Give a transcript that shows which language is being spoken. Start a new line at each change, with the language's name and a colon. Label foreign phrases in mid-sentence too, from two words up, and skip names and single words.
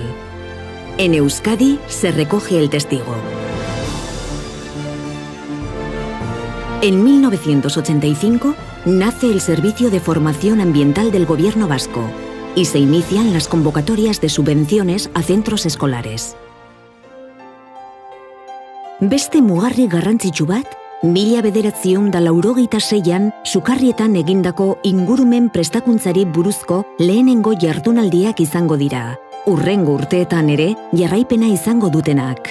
Spanish: En Euskadi se recoge el testigo. En 1985 nace el Servicio de Formación Ambiental del Gobierno Vasco y se inician las convocatorias de subvenciones a centros escolares.
Basque: Beste mugarri garrantzitsu bat, 1986an Sukarrietan egindako ingurumen prestakuntzari buruzko lehenengo jardunaldiak izango dira. Hurrengo urteetan ere jarraipena izango dutenak.